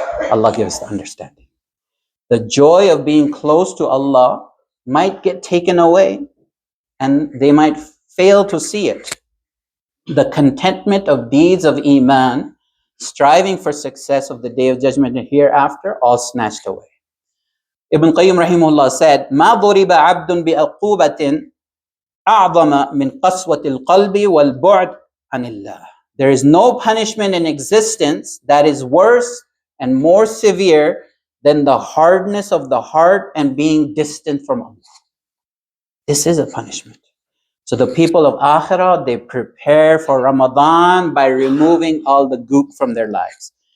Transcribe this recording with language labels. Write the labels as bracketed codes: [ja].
[en] Allah gives the understanding. The joy of being close to Allah might get taken away and they might fail to see it. The contentment of deeds of Iman, striving for success of the Day of Judgment and hereafter, all snatched away. [ar] Ibn Qayyim rahimahullah said, مَا ضُرِبَ عَبْدٌ بِأَقُوبَةٍ أَعْظَمَ مِنْ قَسْوَةِ الْقَلْبِ وَالْبُعْدِ عَنِ اللَّهِ. [en] There is no punishment in existence that is worse and more severe than the hardness of the heart and being distant from Allah. This is a punishment. So the people of Akhirah, they prepare for Ramadan by removing all the goop from their lives.